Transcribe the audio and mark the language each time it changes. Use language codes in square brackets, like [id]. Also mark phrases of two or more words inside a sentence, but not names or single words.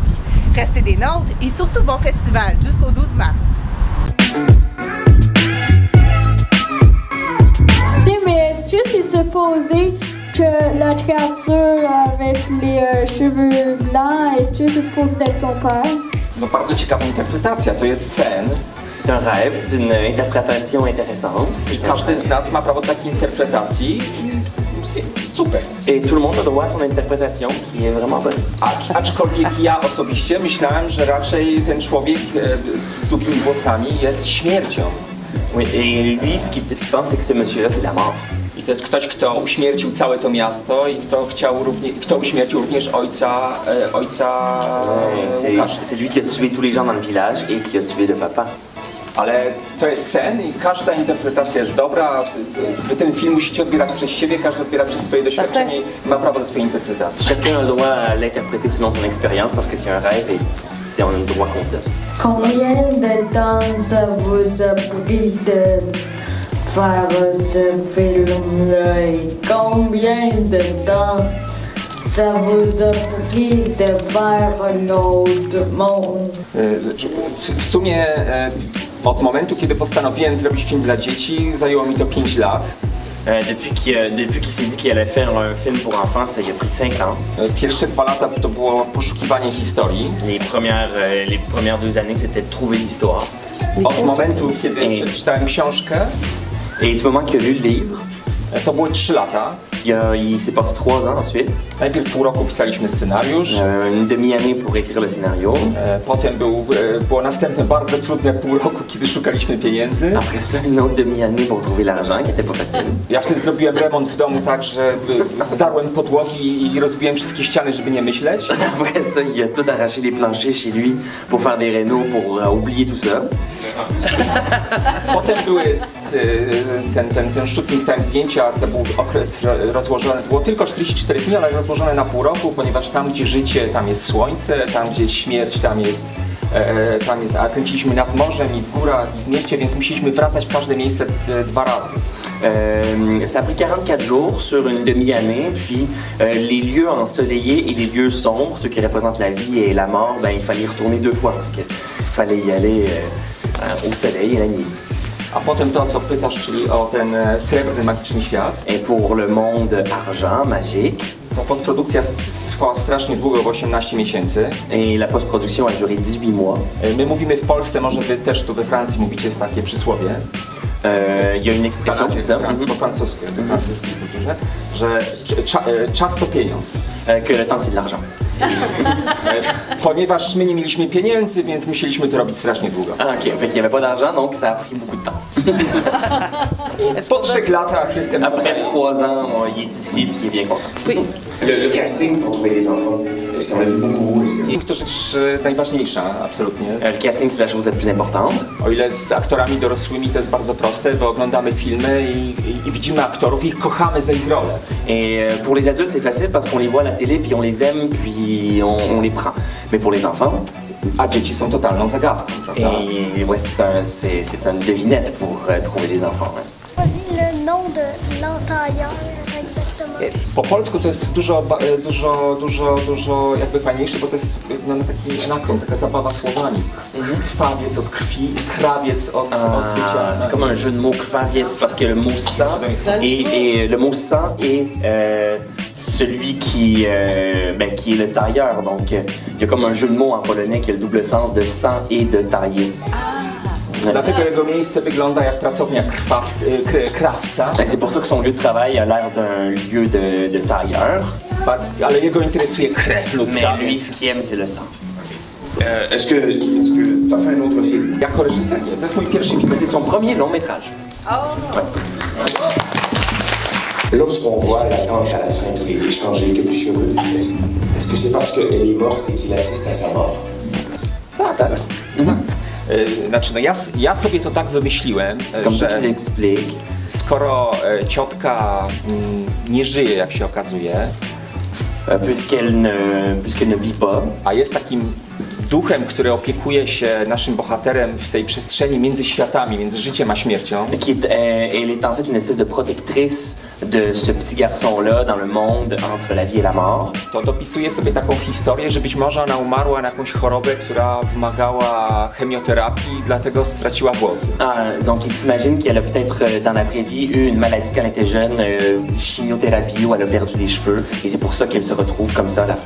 [fr] Restez des nôtres et surtout bon festival jusqu'au 12 mars. Mais est-ce que c'est supposé que la créature avec les cheveux blancs, est-ce que c'est supposé être son père? [pl] No bardzo ciekawa interpretacja, to jest sen. [fr] C'est un rêve, c'est une interprétation intéressante. [pl] I każdy z nas ma prawo takiej interpretacji. [fr] Super. Et tout le monde a droit à son interprétation qui est vraiment bonne. [pl] Aczkolwiek ja osobiście myślałem, że raczej ten człowiek z długimi włosami jest śmiercią. [fr] Oui, et lui, ce qu'il pense, c'est que ce monsieur-là, c'est la mort. [pl] I to jest ktoś, kto uśmiercił całe to miasto i kto uśmiercił również ojca [fr] C'est lui qui a tué tous les gens dans le village et qui a tué le papa. [pl] Ale to jest sen i każda interpretacja jest dobra. Wy ten film musicie odbierać przez siebie, każdy odbiera przez swoje doświadczenie i ma prawo do swojej interpretacji. [fr] Chacun a le droit à l'interpréter selon son expérience parce que c'est un rêve et c'est un droit qu'on se donne. Combien de temps ça vous a pris de faire ce film-là et combien de temps ça vous a pris de faire l'autre monde? [pl] W sumie od momentu, kiedy postanowiłem zrobić film dla dzieci, zajęło mi to 5 lat. [fr] Depuis qu'il s'est dit qu'il allait faire un film pour enfants, ça il a pris 5 ans. [pl] Pierwsze 2 lata to było poszukiwanie historii. [fr] Les premières 2 années, c'était de trouver l'histoire. [pl] Od momentu, kiedy przeczytałem książkę, [fr] et du moment qu'il a lu le livre, [pl] to były 3 lata. [fr] Il s'est passé 3 ans ensuite. [pl] Najpierw pół roku pisaliśmy scenariusz. [fr] Une demi-année pour écrire le scénario. [pl] Potem było następne bardzo trudne pół roku, kiedy szukaliśmy pieniędzy. [fr] Après ça, une autre demi-année pour trouver l'argent, qui était pas facile. [pl] Ja wtedy zrobiłem remont w domu tak, że zdarłem podłogi i rozbiłem wszystkie ściany, żeby nie myśleć. [fr] Après ça, il a tout arraché les planchers chez lui pour faire des rénaux, pour oublier tout ça. [pl] Potem ten [en] shooting time [pl] zdjęcia, to był okres rozłożony, było tylko 44 dni, ale rozłożone na pół roku, ponieważ tam gdzie życie, tam jest słońce, tam gdzie śmierć, a kręciliśmy nad morzem i w górach i w mieście, więc musieliśmy wracać w każde miejsce 2 razy. [fr] Ça a pris 44 jours sur une demi-année, puis les lieux ensoleillés et les lieux sombres, ceux qui représentent la vie et la mort, ben, il fallait y retourner 2 fois parce qu'il fallait y aller au soleil et la nuit. [pl] A potem to, co pytasz, czyli o ten srebrny, magiczny świat. [fr] Et pour le monde argent, magique. [pl] To postprodukcja trwała strasznie długo, bo 18 miesięcy. [fr] Et la post-production a duré 18 mois. [pl] My mówimy w Polsce, może wy też tu we Francji mówicie, jest takie przysłowie. [fr] Il y a une expression qui dit [pl] po francusku, że czas to pieniądz. [fr] Que le temps c'est de l'argent. [pl] Ponieważ my nie mieliśmy pieniędzy, więc musieliśmy to robić strasznie długo. [fr] Ah, ok, fait qu'il n'y avait pas d'argent, donc ça a pris beaucoup de temps. [pl] Po 3 latach jestem [fr] Après 3 ans, il est ici et il est bien content. Oui. Le casting pour trouver les enfants, est-ce qu'il y en a vu beaucoup? [pl] To rzecz najważniejsza, absolutnie. [fr] Le casting, c'est la chose la plus importante. [pl] O ile z aktorami dorosłymi to jest bardzo proste, bo oglądamy filmy i widzimy aktorów i ich kochamy za ich rolę. [fr] Et pour les adultes, c'est facile parce qu'on les voit à la télé, puis on les aime, puis on les prend. Mais pour les enfants... [pl] A dzieci są totalną zagadką, prawda? [fr] Et ouais, c'est une devinette pour trouver les enfants. Ouais. Choisis le nom de l'entailleur exactement. [pl] Po polsku to jest dużo jakby fajniejsze, bo to jest taki anakron, taka zabawa słowami. Krwawiec od krwi, krawiec od bycia. [fr] C'est comme un jeu de mots krwawiec parce que le mot sang et le mot sang est celui qui est le tailleur. Donc il y a comme un jeu de mots en polonais qui a le double sens de sang et de tailler. [pl] Dlatego jego miejsce wygląda jak pracownia krawca. [fr] C'est pour ça que son lieu de travail a l'air d'un lieu de tailleur. [pl] Ale jego interesuje krew ludzka. [fr] Mais lui, ce qu'il aime, c'est le sang. Est-ce que tu as fait un autre film? [pl] Jako reżyser, to jest mój pierwszy film. [fr] C'est son premier long métrage. Ouais. Lorsqu'on voit la tante à la fin qui est échangée quelques cheveux, est-ce que c'est parce qu'elle est morte et qu'il assiste à sa mort? [pl] Znaczy, no ja sobie to tak wymyśliłem, [fr] C'est comme ça qu'il explique. [pl] skoro ciotka nie żyje, jak się okazuje, [fr] puisqu'elle ne vit pas, [pl] a jest takim duchem, który opiekuje się naszym bohaterem w tej przestrzeni między światami, między życiem a śmiercią. [fr] elle est en fait une espèce de protectrice de ce petit garçon-là dans le monde entre la vie et la mort. [pl] To dopisuje sobie taką historię, że być może ona umarła na jakąś chorobę, która wymagała chemioterapii, dlatego straciła włosy. [fr] Donc il s'imagine qu'elle a peut-être dans la vraie vie eu une maladie quand elle était jeune, chimiothérapie, où elle a perdu les cheveux, et c'est pour ça qu'elle se retrouve comme ça à la fin.